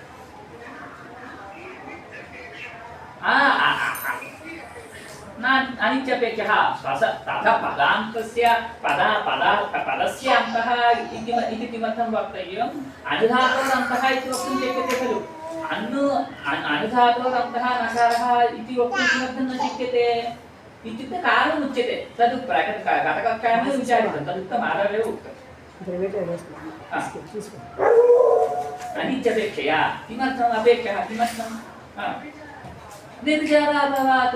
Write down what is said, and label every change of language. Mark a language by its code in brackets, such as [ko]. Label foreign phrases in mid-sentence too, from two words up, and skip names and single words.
[sa] అనిత్యపేక్షः శ్వాస తథా పదాంతస్య పదస్య అంతః ఇది కిమర్థం వక్తవ్యం? అనుధాతోరంతః ఇది వక్తుం శక్యతే ఖలు. అనుధాతోరంతః నకారः ఇది వక్తుం किमर्थं न शक्यते इत्युक्ते कारणम् उच्यते. तद् गतकक्षायां विचारितं, तदुक्तम् आरम्भे उक्तम्. अनित्यपेक्षया किमर्थम् अपेक्षः? किमर्थम्? व्यभिचाराभावात्.